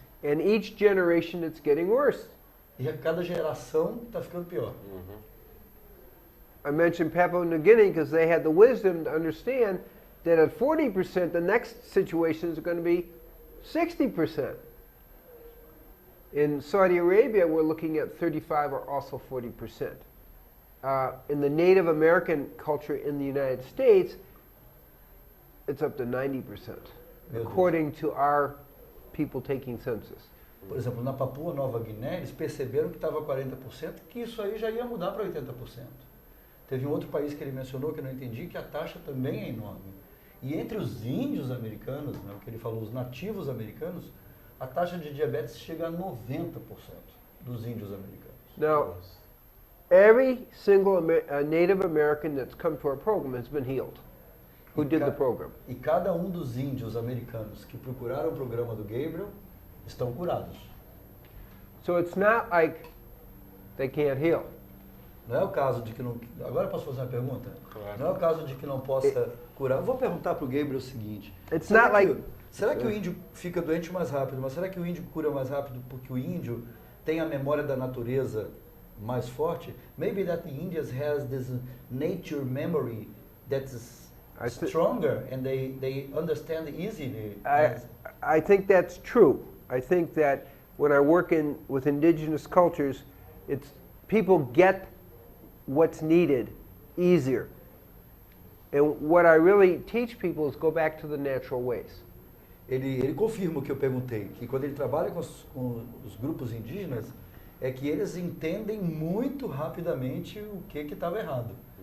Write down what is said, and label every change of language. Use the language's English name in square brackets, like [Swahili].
[English] And each generation it's getting worse. [Portuguese] E a cada geração está ficando pior. [English] I mentioned Papua New Guinea because they had the wisdom to understand that at 40%, the next situation is going to be 60%. In Saudi Arabia, we're looking at 35 or also 40%. In the Native American culture in the United States, it's up to 90%, according to our people taking census. [Portuguese] Por exemplo, na Papua Nova Guiné, eles perceberam que estava 40%, que isso aí já ia mudar para 80%. Teve um outro país que ele mencionou, que eu não entendi, que a taxa também é enorme. E entre os índios americanos, né, o que ele falou, os nativos americanos, a taxa de diabetes chega a 90% dos índios americanos. [English] Now, every single Native American that's come to our program has been healed. Who did the program? [Portuguese] E cada dos índios americanos que procuraram o programa do Gabriel estão curados. So it's not like they can't heal. Não é o caso de que não... Agora eu posso fazer uma pergunta? Claro. Não é o caso de que não possa curar. Eu vou perguntar para o Gabriel o seguinte. Será que o índio fica doente mais rápido? Mas será que o índio cura mais rápido porque o índio tem a memória da natureza mais forte? [English] Maybe that the Indians has this nature memory that's stronger and they understand easily. I think that's true. I think that when I work with indigenous cultures, people get what's needed easier. And what I really teach people is go back to the natural ways. [Portuguese] Ele confirma o que eu perguntei, que quando ele trabalha com os grupos indígenas, é que eles entendem muito rapidamente o que estava errado.